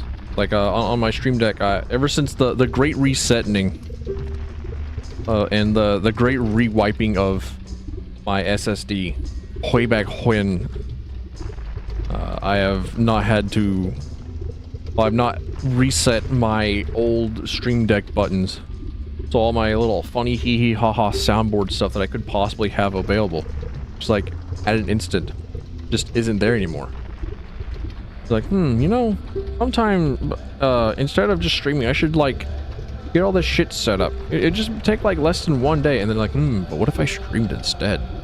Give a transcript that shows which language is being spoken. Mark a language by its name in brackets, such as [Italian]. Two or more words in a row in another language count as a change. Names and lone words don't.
[English] Like on my Stream Deck, ever since the great resetting and the great rewiping of my SSD way back when, I have not had to. Well, I've not reset my old Stream Deck buttons. So all my little funny hee hee ha ha soundboard stuff that I could possibly have available, just like at an instant, just isn't there anymore. It's like, you know, sometime instead of just streaming, I should like get all this shit set up. It just take like less than one day, and then like, but what if I streamed instead?